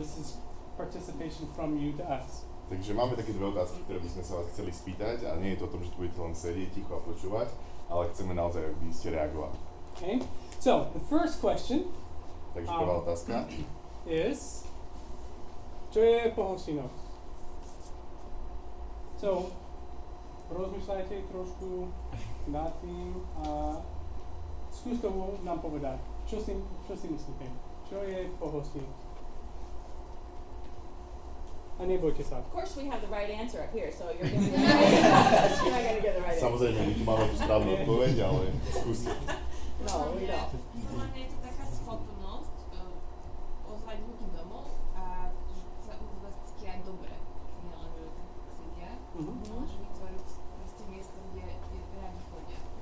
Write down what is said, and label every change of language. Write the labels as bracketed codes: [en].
[en] This is participation from you to us. [sk] Takže máme také 2 otázky, ktoré by sme sa vás chceli spýtať a nie je to o tom, že tu budete len sedieť ticho a počúvať, ale chceme naozaj, aby ste reagovali. [en] Okay, so the first question [sk] Takže prvá otázka [en] is, [sk] čo je pohostinnosť? So, rozmýšľajte trošku nad tým a skús to nám povedať. Čo si myslíte? Čo je pohostinnosť? A nebojte sa. [en] Of course we have the right answer up here, so you're going to get the right answer. [sk] Samozrejme, my tu máme tú správnu odpoveď, ale skúste. [en] No, we don't. [sk] Podľa mňa je to taká schopnosť ozvať ľudí domov a sa uvásť aj dobre. Nie len, že tak sedia, ale že vytvoriť proste miesto, kde rádi chodia.